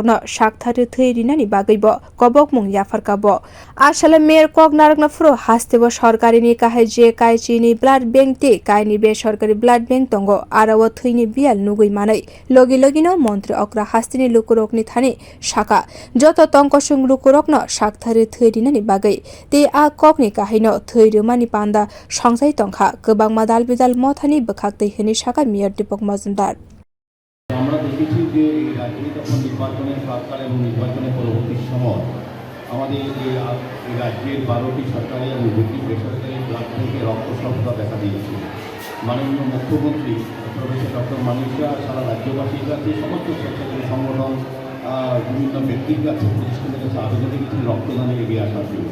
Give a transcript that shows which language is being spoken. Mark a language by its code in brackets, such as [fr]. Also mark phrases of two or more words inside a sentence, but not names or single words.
[trp] no saktharwi rwmani bagaibo kobokmung yafarkabo asale mayor kok narakna furo hastebo sorkari ni kahai je kaisi ni [en] blood bank [trp] te kaini be sorkari [en] blood bank [trp] tongo arawa thwini bial nugui manai logi no mantri okra hastini lukurokni thani shaka joto tongkosung lukurokno saktharwi rwmani bagai te a kokni kahino rwmani panda songsai tongkha gobangma dalbidal mothani bwkhaktwi hini shaka mayor Dipak majumdar [bn] আমরা দেখেছি যে এই রাজ্যে যখন নির্বাচনের সরকার এবং নির্বাচনের পরবর্তী সময় আমাদের এই রাজ্যের 12টি সরকারি এবং 2টি বেসরকারি ব্লাড ব্যাংকে রক্ত স্বল্পতা দেখা দিয়েছে। মাননীয় মুখ্যমন্ত্রী প্রফেসর ডক্টর মানিকা সারা রাজ্যবাসীর কাছে সমস্ত স্বেচ্ছাসেবী সংগঠন বিভিন্ন ব্যক্তির কাছে প্রতিষ্ঠানের কাছে আবেদন রেখেছেন রক্তদানে এগিয়ে আসার জন্য।